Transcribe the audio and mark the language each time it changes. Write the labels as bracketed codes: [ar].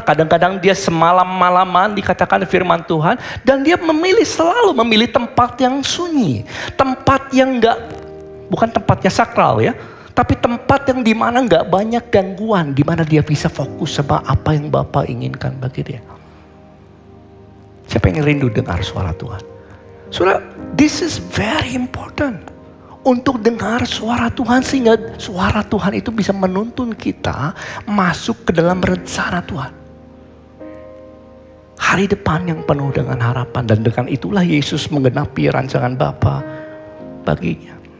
[id] Kadang-kadang dia semalam-malaman dikatakan firman Tuhan. Dan dia selalu memilih tempat yang sunyi. Tempat yang bukan tempatnya sakral ya. Tapi tempat yang dimana gak banyak gangguan. Dimana dia bisa fokus sama apa yang Bapa inginkan bagi dia. Siapa yang rindu dengar suara Tuhan? [en] Saudara, this is very important. [id] Untuk dengar suara Tuhan sehingga suara Tuhan itu bisa menuntun kita masuk ke dalam rencana Tuhan. Hari depan yang penuh dengan harapan dan dengan itulah Yesus menggenapi rancangan Bapa baginya.